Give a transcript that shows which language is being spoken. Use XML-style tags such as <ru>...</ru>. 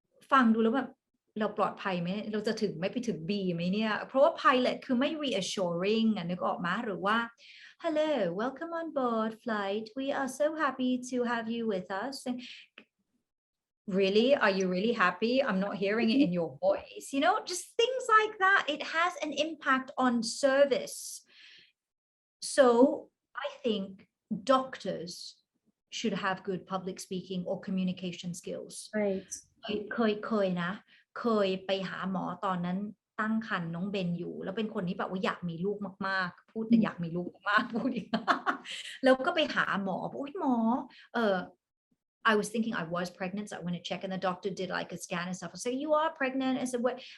<th>ฟังดูแล้วแบบเราปลอดภัยไหมเราจะถึงไม่ไปถึง B ไหมเนี่ยเพราะว่า pilot คือไม่ reassuring นึกออกมาหรือว่า</th> <en>hello welcome on board flight we are so happy to have you with us Really? Are you really happy? I'm not hearing it in your voice. You know, just things like that. It has an impact on service. So I think doctors should have good public speaking or communication skills. Right.</en> <th>เคยนะ เคยไปหาหมอตอนนั้นตั้งครรภ์น้องเบนอยู่แล้วเป็นคนที่แบบว่าอยากมีลูกมากๆพูดแต่อยากมีลูกมากพูดอีก แล้วก็ไปหาหมอบอกหมอ</th> <en>I was thinking I was pregnant, so I went to check, and the doctor did like a scan and stuff. I said, "You are pregnant." I said, "What?"</en>